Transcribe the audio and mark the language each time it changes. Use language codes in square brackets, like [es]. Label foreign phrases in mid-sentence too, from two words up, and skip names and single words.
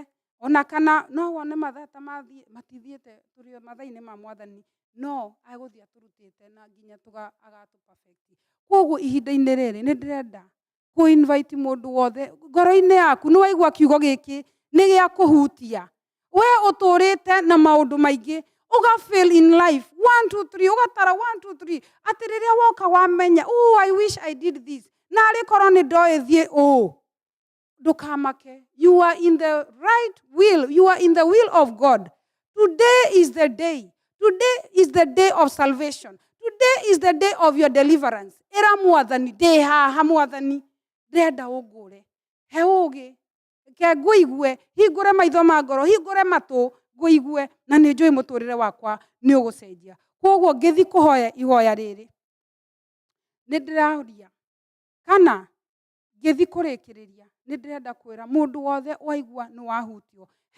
[ki] Ona kana no wone mathaa ta matithiĩte tũrĩ mathaa-inĩ ma mwathani, no agũthiĩ atũrutĩte na nginya agatũ-perfect. Koguo ihinda-inĩ rĩrĩ nĩ ndĩrenda kũ-invite mũndũ wothe ngoro-inĩ yaku, nĩ waigua kiugo gĩkĩ nĩ gĩa kũhutia. We ũtũrĩte na maũndũ maingĩ, ũga-fail [en] in life [ki] 1 2 3, ũgatara 1 2 3, atĩ rĩrĩa woka wamenya, [en] oh I wish I did this, [ki] na arĩkorwo nĩ ndoĩ thiĩ ndũkamake. [en] You are in the right will. You are in the will of God. Today is the day. Today is the day of salvation. Today is the day of your deliverance. [ki] Ĩra mwathani, ndĩ haha mwathani, ndĩrenda ũngũre. He ũgĩ, ke ngũigue, hingũre maitho ma ngoro, hingũre matũ, ngũigue, na nĩ njũĩ mũtũrĩre wakwa nĩ ũgũcenjia. Koguo ngĩthi kũhoya ihoya rĩrĩ, nĩ ndĩraũria, kana ngĩthi kũrĩkĩrĩria, nĩ ndĩrenda kwĩra mũndũ wothe waigua nĩ wahutio.